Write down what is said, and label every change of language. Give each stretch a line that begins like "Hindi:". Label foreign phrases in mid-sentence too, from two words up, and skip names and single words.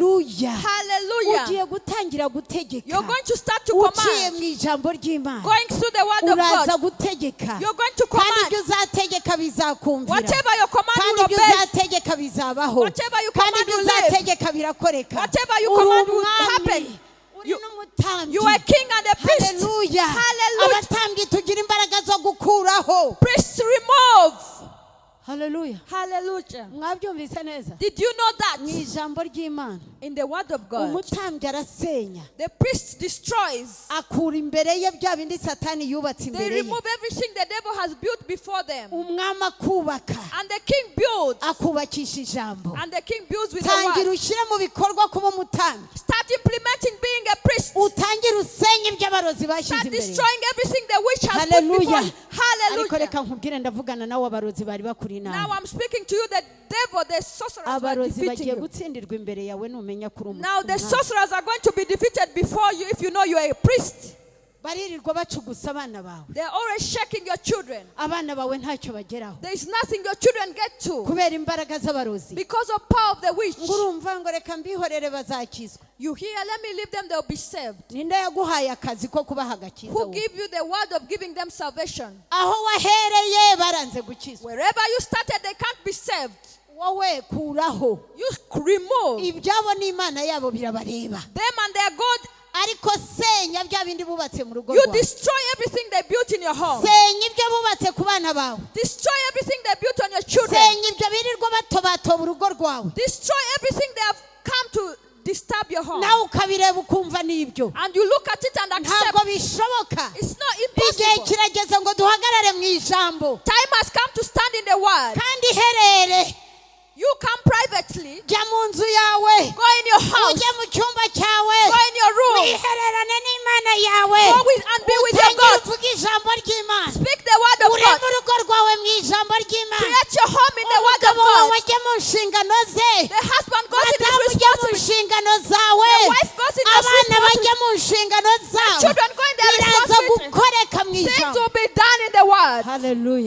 Kinyarwanda: Haleluya.
English: Hallelujah.
Kinyarwanda: Ugiye gutangira gutegeka.
English: You're going to start to
Kinyarwanda: Uciye
English: command.
Kinyarwanda: mu ijambo ry'Imana.
English: Going through the word of
Kinyarwanda: Uraza
English: God.
Kinyarwanda: gutegeka.
English: You're going to
Kinyarwanda: Kandi ibyo
English: command.
Kinyarwanda: uzategeka bizakumvira.
English: Whatever you command
Kinyarwanda: Kandi
English: will
Kinyarwanda: ibyo
English: obey.
Kinyarwanda: uzategeka bizabaho.
English: Whatever you
Kinyarwanda: Kandi
English: command
Kinyarwanda: ibyo
English: will live.
Kinyarwanda: uzategeka birakoreka.
English: Whatever you
Kinyarwanda: Uri
English: command will
Kinyarwanda: umwami.
English: happen.
Kinyarwanda: Uri n'umutambyi.
English: You are a king and a priest.
Kinyarwanda: Haleluya.
English: Hallelujah.
Kinyarwanda: Abatambyi tugira imbaraga zo gukuraho.
English: Priests remove.
Kinyarwanda: Haleluya.
English: Hallelujah.
Kinyarwanda: Mwabyumvise neza?
English: Did you know
Kinyarwanda: Mu
English: that?
Kinyarwanda: ijambo ry'Imana
English: In the word of God,
Kinyarwanda: umutambyi arasenya.
English: the priest destroys.
Kinyarwanda: Akura imbere ye bya bindi Satani yubatse
English: They
Kinyarwanda: imbere ye.
English: remove everything the devil has built before them.
Kinyarwanda: Umwami akubaka.
English: And the king builds.
Kinyarwanda: Akubakisha ijambo.
English: And the king builds with the
Kinyarwanda: Tangira
English: word.
Kinyarwanda: ushyire mu bikorwa kuba umutambyi.
English: Start implementing being a priest.
Kinyarwanda: Utangire usenye ibyo abarozi bashyize
English: Start
Kinyarwanda: imbere.
English: destroying everything the witch has put before
Kinyarwanda: Haleluya.
English: you.
Kinyarwanda: Ariko
English: Hallelujah.
Kinyarwanda: reka nkubwire ndavugana nawe abarozi bari bakuri
English: Now
Kinyarwanda: nawe.
English: I'm speaking to you, the devil, the sorcerers were
Kinyarwanda: Abarozi
English: defeating
Kinyarwanda: bagiye
English: you.
Kinyarwanda: gutsindirwa imbere yawe numenya kuri
English: Now the
Kinyarwanda: umwami.
English: sorcerers are going to be defeated before you if you know you are a priest.
Kinyarwanda: baririrwa bacugusa abana bawe.
English: They're always shaking your children.
Kinyarwanda: Abana bawe ntacyo bageraho.
English: There is nothing your children get to.
Kinyarwanda: Kubera imbaraga z'abarozi.
English: Because of power of the witch.
Kinyarwanda: Ngurumva ngo reka mbihorere bazakizwa.
English: You hear, let me leave them, they'll be saved.
Kinyarwanda: Ninde yaguhaye akazi ko kubaha agakiza?
English: Who give you the word of giving them salvation?
Kinyarwanda: Aho wahereye baranze gukizwa.
English: Wherever you started, they can't be saved.
Kinyarwanda: Wowe kuraho.
English: You remove
Kinyarwanda: Ibyabo n'Imana yabo birabareba.
English: them and their God.
Kinyarwanda: Ariko senya bya bindi bubatse mu rugo
English: You
Kinyarwanda: rwawe.
English: destroy everything they built in your home.
Kinyarwanda: Senya ibyo bubatse ku bana bawe.
English: Destroy everything they built on your children.
Kinyarwanda: Senya ibyo birirwa batobatoba urugo rwawe.
English: Destroy everything they have come to disturb your home.
Kinyarwanda: Nawe ukabireba ukumva n'ibyo.
English: And you look at it and accept.
Kinyarwanda: Ntabwo bishoboka.
English: It's not
Kinyarwanda: Igihe
English: impossible.
Kinyarwanda: kirageze ngo duhagarare mu ijambo.
English: Time has come to stand in the word.
Kinyarwanda: Kandi herere.
English: You come privately.
Kinyarwanda: Jya mu nzu yawe.
English: Go in your house.
Kinyarwanda: Ujye mu cyumba cyawe.
English: Go in your room.
Kinyarwanda: Wihererane n'Imana yawe.
English: Go with and be with your
Kinyarwanda: Utangire
English: God.
Kinyarwanda: uvuge ijambo ry'Imana.
English: Speak the word of God.
Kinyarwanda: Ureme urugo rwawe mu ijambo ry'Imana.
English: Create your home in the word of
Kinyarwanda: Umugabo wawe
English: God.
Kinyarwanda: ajye mu nshingano ze.
English: The husband goes in his
Kinyarwanda: Madamu ujye mu
English: responsibility.
Kinyarwanda: nshingano zawe.
English: The wife goes in his
Kinyarwanda: Abana bajye
English: responsibility.
Kinyarwanda: mu nshingano zawe.
English: Children go in their
Kinyarwanda: Biraza
English: responsibility.
Kinyarwanda: gukoreka mu
English: Things
Kinyarwanda: ijambo.
English: will be done in the word. Hallelujah.